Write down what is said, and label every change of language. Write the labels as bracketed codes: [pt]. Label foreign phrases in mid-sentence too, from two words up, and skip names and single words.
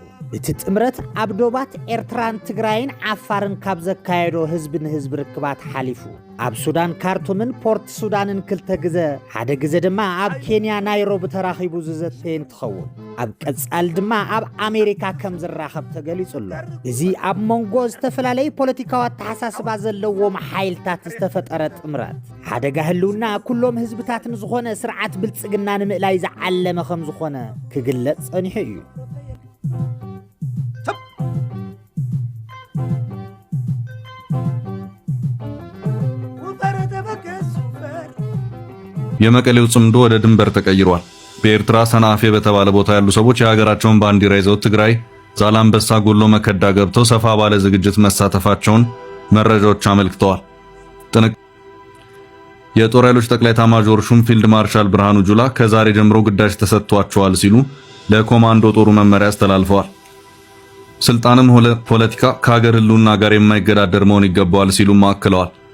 [ti] እቲ ጥምረት ኣብ ዶባት ኤርትራን ትግራይን ዓፋርን ካብ ዘካየዶ ህዝብ ንህዝብ ርክባት ሓሊፉ ኣብ ሱዳን ካርቱምን ፖርት ሱዳንን ክልተ ግዜ ሓደ ግዜ ድማ ኣብ ኬንያ ናይሮቢ ተራኺቡ ዝዘተየ እንትኸውን ኣብ ቀጻል ድማ ኣብ ኣሜሪካ ከም ዝራኸብ ተገሊጹሎ እዚ ኣብ መንጎ ዝተፈላለዩ ፖለቲካዊ ኣተሓሳስባ ዘለዎም ሓይልታት ዝተፈጠረ ጥምረት ሓደጋ ህልውና ኩሎም ህዝብታት ንዝኾነ ስርዓት ብልጽግና ንምእላይ ዝዓለመ ከም ዝኾነ ክግለጽ ጸኒሑ እዩ [am] የመቀሌው ጽምዶ ወደ ድንበር ተቀይሯል። በኤርትራ ሰናፌ በተባለ ቦታ ያሉ ሰዎች የሀገራቸውን ባንዲራ ይዘው ትግራይ ዛላምበሳ ጎሎ መከዳ ገብተው ሰፋ ባለ ዝግጅት መሳተፋቸውን መረጃዎች አመልክተዋል። የጦር ኃይሎች ጠቅላይ ኤታማዦር ሹም ፊልድ ማርሻል ብርሃኑ ጁላ ከዛሬ ጀምሮ ግዳጅ ተሰጥቷቸዋል ሲሉ ለኮማንዶ ጦሩ መመሪያ አስተላልፈዋል። ስልጣንም ሆነ ፖለቲካ ከሀገር ህልውና ጋር የማይገዳደር መሆን ይገባዋል ሲሉም አክለዋል።